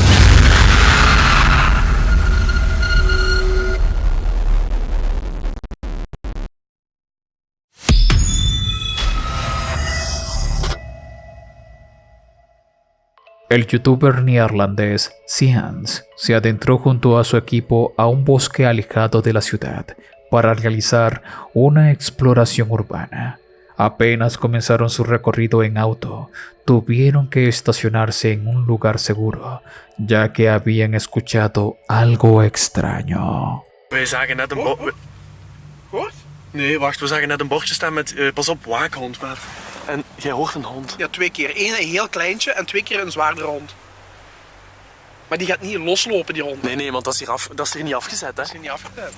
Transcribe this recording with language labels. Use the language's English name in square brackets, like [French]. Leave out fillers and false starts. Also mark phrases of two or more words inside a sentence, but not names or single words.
[Spanish] El youtuber neerlandés Cians se adentró junto a su equipo a un bosque alejado de la ciudad para realizar una exploración urbana. Apenas comenzaron su recorrido en auto, tuvieron que estacionarse en un lugar seguro, ya que habían escuchado algo extraño. [Dutch] Wij zagen net een bord. Wat? Nee, wacht, we zagen net een bordje staan met pas op, waakhond, maat. En jij hoort een hond. Ja, 2 keer. 1 een heel kleintje en 2 keer een zwaardere hond. Maar die gaat niet loslopen, die hond. Nee, want dat is hier niet afgezet, hè? Dat is hier niet afgedaan.